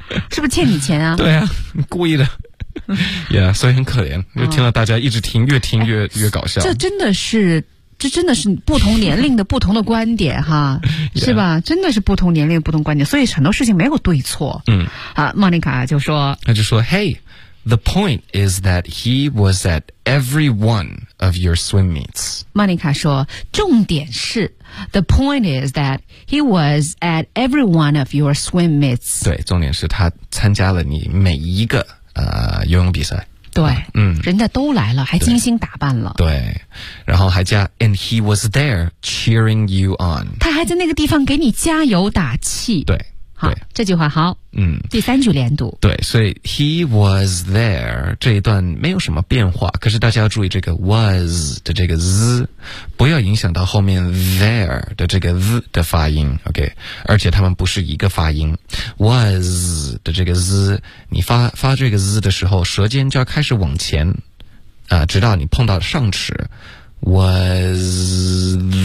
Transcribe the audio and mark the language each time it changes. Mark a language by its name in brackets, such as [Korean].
[Chinese] 是不是欠你钱啊？对啊，故意的。 [English] Yeah， [Chinese] 所以很可怜，就听了大家一直听，越听越搞笑。这真的是不同年龄的不同的观点哈，是吧？ [English] Yeah. [Chinese] 真的是不同年龄的不同观点，所以很多事情没有对错。嗯，啊，莫妮卡就说，他就说 [English] ，Hey， the point is that he was at every one of your swim meets。 [Chinese] 莫妮卡说，重点是 [English] ，the point is that he was at every one of your swim meets。 [Chinese] 对，重点是他参加了你每一个游泳比赛。对、嗯、人家都来了还精心打扮了对然后还加 [English] and he was there cheering you on [Chinese] 他还在那个地方给你加油打气对好对这句话好嗯，第三句连读对所以 [English] he was there [Chinese] 这一段没有什么变化可是大家要注意这个 was 的这个 z 不要影响到后面 there 的这个 z 的发音 OK 而且他们不是一个发音 was 的这个 z 你发这个 z 的时候舌尖就要开始往前直到你碰到上齿 was